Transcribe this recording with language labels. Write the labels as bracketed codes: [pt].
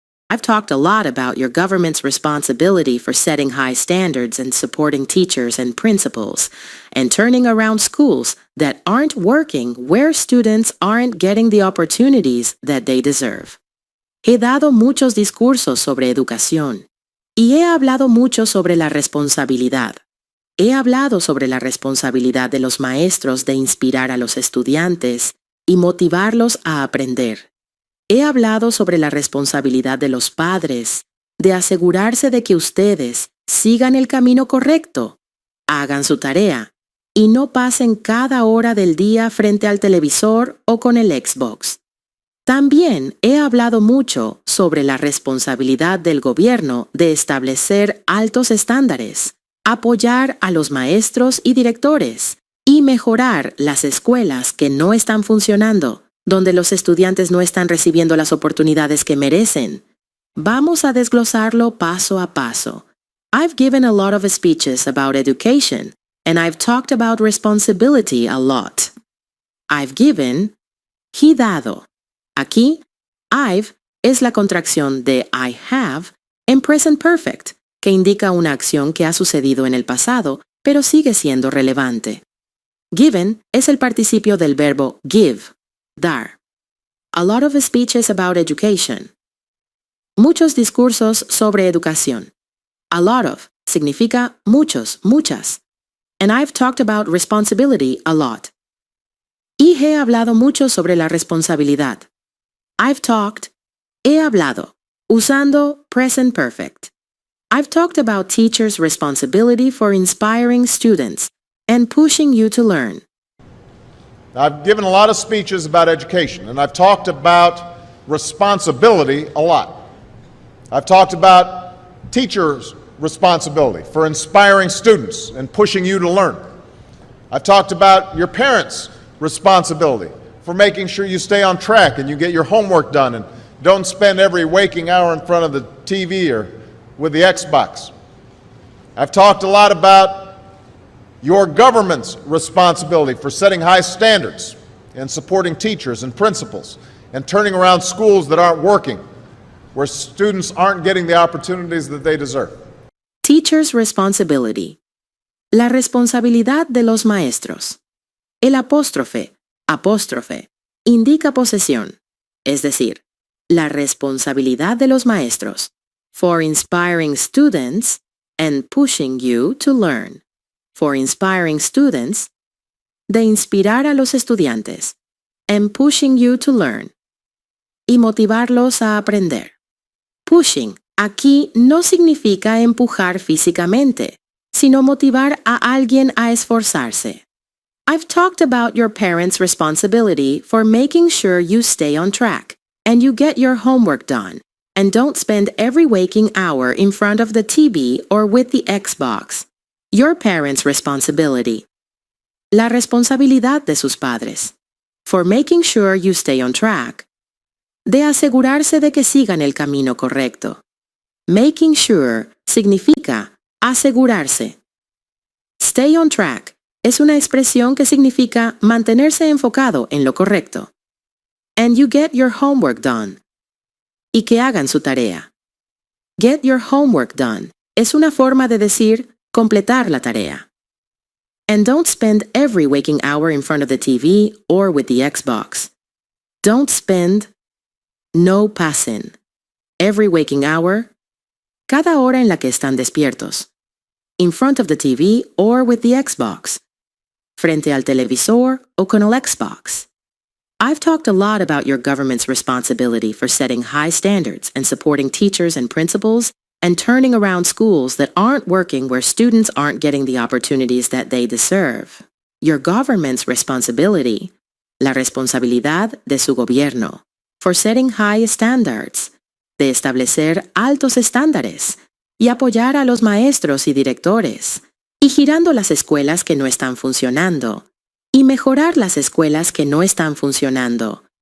[en] I've talked a lot about your government's responsibility for setting high standards and supporting teachers and principals, and turning around schools that aren't working where students aren't getting the opportunities that they deserve. [es] He dado muchos discursos sobre educación, y he hablado mucho sobre la responsabilidad. He hablado sobre la responsabilidad de los maestros de inspirar a los estudiantes y motivarlos a aprender. He hablado sobre la responsabilidad de los padres, de asegurarse de que ustedes sigan el camino correcto, hagan su tarea y no pasen cada hora del día frente al televisor o con el Xbox. También he hablado mucho sobre la responsabilidad del gobierno de establecer altos estándares, apoyar a los maestros y directores y mejorar las escuelas que no están funcionando, donde los estudiantes no están recibiendo las oportunidades que merecen. Vamos a desglosarlo paso a paso. [en] I've given a lot of speeches about education, and I've talked about responsibility a lot. I've given, [es] he dado. Aquí, I've es la contracción de I have en present perfect, que indica una acción que ha sucedido en el pasado, pero sigue siendo relevante. Given es el participio del verbo give, dar. [en] A lot of speeches about education. [es] Muchos discursos sobre educación. [en] A lot of [es] significa muchos, muchas. [en] And I've talked about responsibility a lot. [es] Y he hablado mucho sobre la responsabilidad. [en] I've talked, [es] he hablado, usando present perfect. [en] I've talked about teachers' responsibility for inspiring students and pushing you to learn. I've given a lot of speeches about education, and I've talked about responsibility a lot. I've talked about teachers' responsibility for inspiring students and pushing you to learn. I've talked about your parents' responsibility for making sure you stay on track and you get your homework done and don't spend every waking hour in front of the TV or with the Xbox. I've talked a lot about your government's responsibility for setting high standards and supporting teachers and principals and turning around schools that aren't working, where students aren't getting the opportunities that they deserve. Teacher's responsibility. [es] La responsabilidad de los maestros. El apóstrofe, indica posesión, es decir, la responsabilidad de los maestros, [en] for inspiring students and pushing you to learn. For inspiring students, [es] de inspirar a los estudiantes, [en] and pushing you to learn. [es] y motivarlos a aprender. Pushing aquí no significa empujar físicamente, sino motivar a alguien a esforzarse. [en] I've talked about your parents' responsibility for making sure you stay on track and you get your homework done, and don't spend every waking hour in front of the TV or with the Xbox. Your parents' responsibility. [es] La responsabilidad de sus padres. [en] For making sure you stay on track. [es] De asegurarse de que sigan el camino correcto. [en] Making sure [es] significa asegurarse. [en] Stay on track [es] es una expresión que significa mantenerse enfocado en lo correcto. [en] And you get your homework done. [es] Y que hagan su tarea. [en] Get your homework done [es] es una forma de decir completar la tarea. [en] And don't spend every waking hour in front of the TV or with the Xbox. Don't spend, [es] no pasen. [en] Every waking hour, [es] cada hora en la que están despiertos. [en] In front of the TV or with the Xbox. [es] Frente al televisor o con el Xbox. [en] I've talked a lot about your government's responsibility for setting high standards and supporting teachers and principals and turning around schools that aren't working where students aren't getting the opportunities that they deserve. Your government's responsibility, [es] la responsabilidad de su gobierno, [en] for setting high standards, [es] de establecer altos estándares y apoyar a los maestros y directores, y girando las escuelas que no están funcionando, y mejorar las escuelas que no están funcionando.